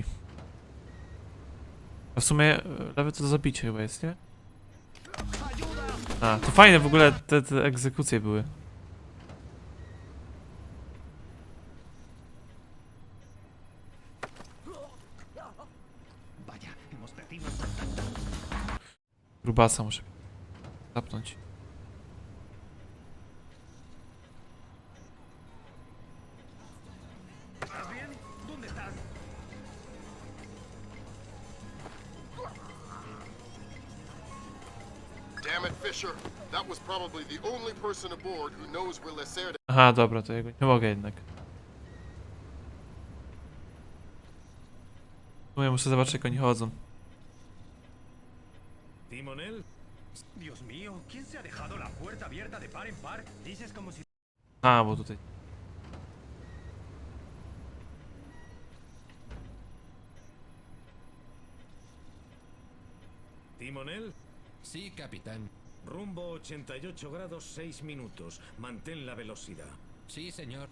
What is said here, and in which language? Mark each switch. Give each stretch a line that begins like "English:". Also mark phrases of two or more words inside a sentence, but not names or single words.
Polish: A w sumie lewy to do zabicia chyba jest, nie? A, to fajne w ogóle te egzekucje były.
Spanish: Vaya, hemos perdido.
Polish: Grubasa muszę zapnąć.
Spanish: ¿Estás bien? ¿Dónde estás?
English: Damn it, Fisher. That was probably the only person aboard who knows where Lacerda.
Polish: Aha, dobra, to jego nie mogę jednak. Ja muszę zobaczyć, jak oni chodzą.
Spanish: ¿Timonel? Dios mío, ¿quién se ha dejado la puerta abierta de par en par? Dices como si...
Polish: A, bo tutaj.
Spanish: ¿Timonel? Sí, capitán. Rumbo 88 grados 6 minutos. Mantén la velocidad. Sí, señor.